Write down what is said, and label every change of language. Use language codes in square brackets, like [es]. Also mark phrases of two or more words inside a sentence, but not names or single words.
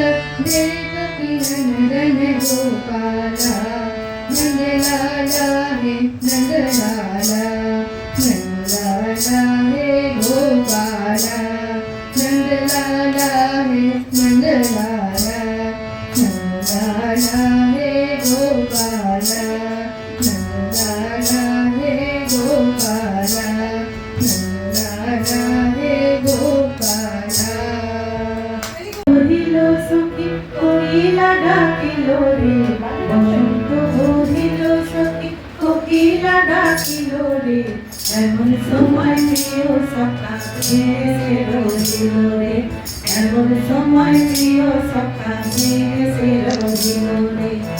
[hi] देवकी नंदन गोपाला नंदलाला हे नंदलाला नंदलाला हे गोपाला नंदलाला हे नंदलाला नंदलाला हे गोपाला नंदलाला हे गोपाला नंदलाला हे गोपाला [bn] বহিল সখী কোকিলা ডাকিল রে বসন্ত বহিল সখী কোকিলা ডাকিল রে এমন সময় প্রিয় সখা এসে রহিল রে এমন সময় প্রিয় সখা এসে রহিল রে